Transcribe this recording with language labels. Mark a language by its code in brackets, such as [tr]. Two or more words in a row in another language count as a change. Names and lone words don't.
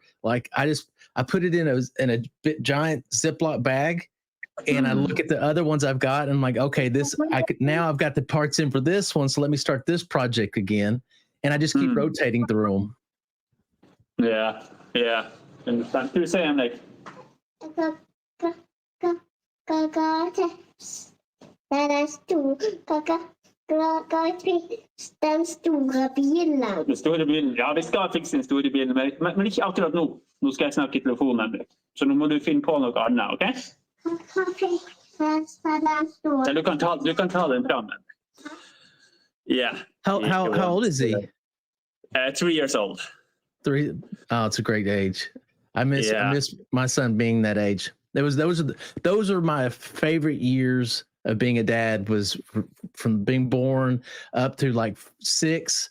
[en] Like I put it in a giant Ziploc bag, and I look at the other ones I've got, and I'm like, okay, now I've got the parts in for this one, so let me start this project again, and I just keep rotating through them. Yeah. Understand. [sv] Du säger Henrik. Den stora bilen. [no] Den store bilen. Ja, vi skal fikse den store bilen, men ikke akkurat nå. Nå skal jeg snakke i telefonen, Henrik. Så nå må du finne på noe annet, ok? Ja, du kan ta den fram. [en] Yeah. How old is he? 3 years old. 3. Oh, it's a great age. I miss my son being that age. Those are my favorite years of being a dad, was from being born up to like 6.